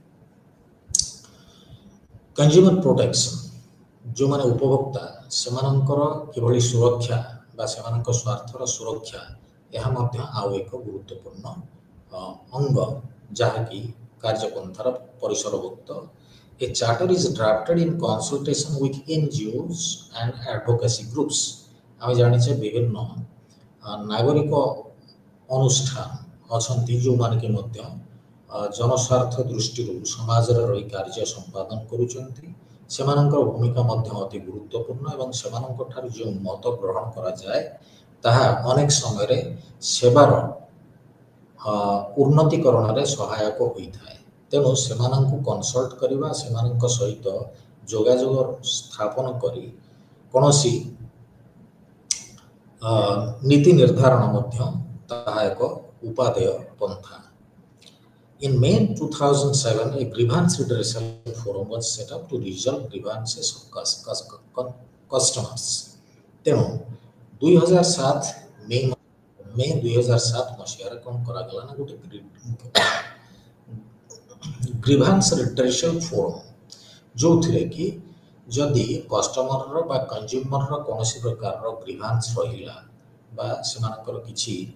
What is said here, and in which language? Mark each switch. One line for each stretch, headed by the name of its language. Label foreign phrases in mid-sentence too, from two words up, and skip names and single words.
English: consumer protection
Odia: ଯେଉଁମାନେ ଉପଭୋକ୍ତା ସେମାନଙ୍କର କିଭଳି ସୁରକ୍ଷା ବା ସେମାନଙ୍କ ସ୍ୱାର୍ଥର ସୁରକ୍ଷା ଏହା ମଧ୍ୟ ଆଉ ଏକ ଗୁରୁତ୍ୱପୂର୍ଣ୍ଣ ଅଙ୍ଗ ଯାହାକି କାର୍ଯ୍ୟପନ୍ଥାର ପରିସରଭୁକ୍ତ।
English: A charter is drafted in consultation with NGOs and advocacy groups।
Odia: ଆମେ ଜାଣିଛେ ବିଭିନ୍ନ ନାଗରିକ ଅନୁଷ୍ଠାନ ଅଛନ୍ତି ଯେଉଁମାନେ କି ମଧ୍ୟ ଜନସ୍ୱାର୍ଥ ଦୃଷ୍ଟିରୁ ସମାଜରେ ରହି କାର୍ଯ୍ୟ ସମ୍ପାଦନ କରୁଛନ୍ତି। ସେମାନଙ୍କର ଭୂମିକା ମଧ୍ୟ ଅତି ଗୁରୁତ୍ୱପୂର୍ଣ୍ଣ ଏବଂ ସେମାନଙ୍କ ଠାରୁ ଯେଉଁ ମତ ଗ୍ରହଣ କରାଯାଏ ତାହା ଅନେକ ସମୟରେ ସେବାର ଉନ୍ନତିକରଣରେ ସହାୟକ ହୋଇଥାଏ। ତେଣୁ ସେମାନଙ୍କୁ କନସଲ୍ଟ କରିବା, ସେମାନଙ୍କ ସହିତ ଯୋଗାଯୋଗ ସ୍ଥାପନ କରି କୌଣସି ନୀତି ନିର୍ଦ୍ଧାରଣ ମଧ୍ୟ ତାହା ଏକ ଉପାଦେୟ ପନ୍ଥା।
English: In May 2007, a grievance redressal forum was set up to resolve grievances of customers.
Odia: ତେଣୁ 2007 ମେ 2007 ମସିହାରେ କ'ଣ କରାଗଲା ନା ଗୋଟେ
English: grievance redressal forum,
Odia: ଯେଉଁଥିରେ କି ଯଦି କଷ୍ଟମରର ବା କନଜ୍ୟୁମରର କୌଣସି ପ୍ରକାରର ଗ୍ରିଭାନ୍ସ ରହିଲା ବା ସେମାନଙ୍କର କିଛି